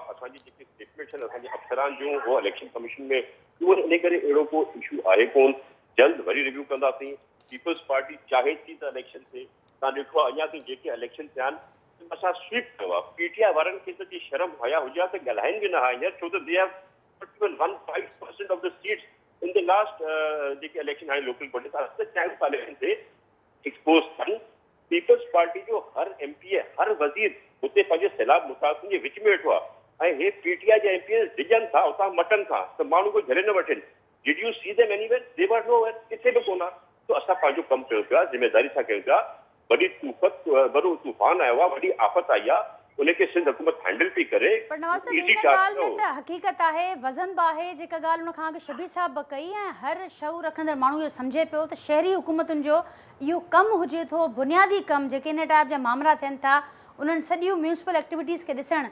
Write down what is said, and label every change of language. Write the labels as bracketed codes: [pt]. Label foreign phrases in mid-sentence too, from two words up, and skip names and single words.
[sd] असांजी जेके स्टेटमेंट्स आहिनि असांजे अफ़सरान जूं उहो [en] election commission [sd] में उहो इन करे अहिड़ो को इशू आहे कोन, जल्द वरी रिव्यू कंदासीं। पीपल्स पार्टी चाहे थी त इलेक्शन थिए, तव्हां ॾिठो आहे अञा ताईं जेके इलेक्शन थिया आहिनि असां स्वीप कयो आहे। पीटीआई वारनि खे त शर्म हया हुजे त ॻाल्हाइनि बि न हा हींअर, छो त [en] they have 15% of the seats in the last [sd] जेके इलेक्शन हाणे [en] local body parliament [sd] ते एक्सपोज थियनि। पीपल्स पार्टी जो हर एमपी हर वज़ीर हुते पंहिंजे सैलाब मुतासिन जे विच में वेठो आहे ऐं हे पीटीआई जा एमपी डिॼनि था उतां मटनि था त माण्हू को झले न वठनि। [en] Did you see them anywhere? They were nowhere, [sd] किथे बि कोन आहे। तो असां पंहिंजो कमु कयूं पिया, ज़िम्मेदारी सां कयूं पिया। वॾो तूफ़ान आयो आहे, वॾी आफ़त आई आहे, उनखे सिंध हुकूमत हैंडल पई करे। पर नवाज़ साहब इन ॻाल्हि में त हक़ीक़त आहे, वज़न बि आहे, जेका ॻाल्हि उन खां अॻु शबीर साहब बि कई, ऐं हर शऊर रखंदड़ माण्हू इहो सम्झे पियो त शहरी हुकूमतुनि जो इहो कमु हुजे थो, बुनियादी कमु जेके इन टाइप जा मामला थियनि था उन्हनि सॼियूं [en] municipal activities [sd] खे ॾिसणु।